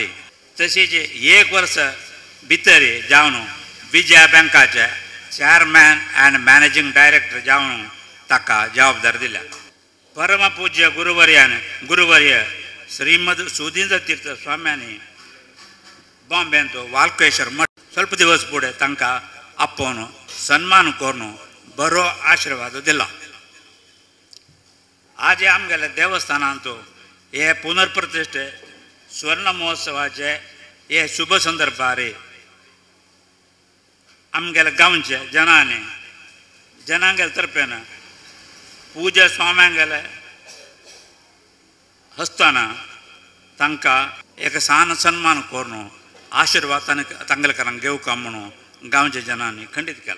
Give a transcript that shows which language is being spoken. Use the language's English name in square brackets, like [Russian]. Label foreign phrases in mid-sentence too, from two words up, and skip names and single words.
[Konkani] तशीच 1 वर्स भितर जावन विजया बँकाचे [English] chairman and managing director [Konkani] जावन ताका जबाबदार दिल्या. परमपूज्य गुरुवर्य श्रीमद सुधींद्र तीर्थ स्वाम्यांनी बॉम्बेंत वाल्केश्वर मठ ಸ್ವಲ್ಪ ದಿವಸ ಪುಡೆ ತಂಕ ಅಪ್ಪನು ಸನ್ಮಾನ ಕೊರ್ನು ಬರೋ ಆಶೀರ್ವಾದ ದಿಲ್ಲ. आज आमगेले देवस्थानांतू हे पुनर्प्रतिष्ठे स्वर्ण महोत्सवाचे हे शुभ संदर्भार आमगेले गांवचे जनांगेले तर्फेन पूजा स्वाम्यांगेले हस्ताना तांका एक सान सन्मान करून आशीर्वाद तांगेलकारांक घेवका म्हणून गांवच्या जनांनी खंडीत केला.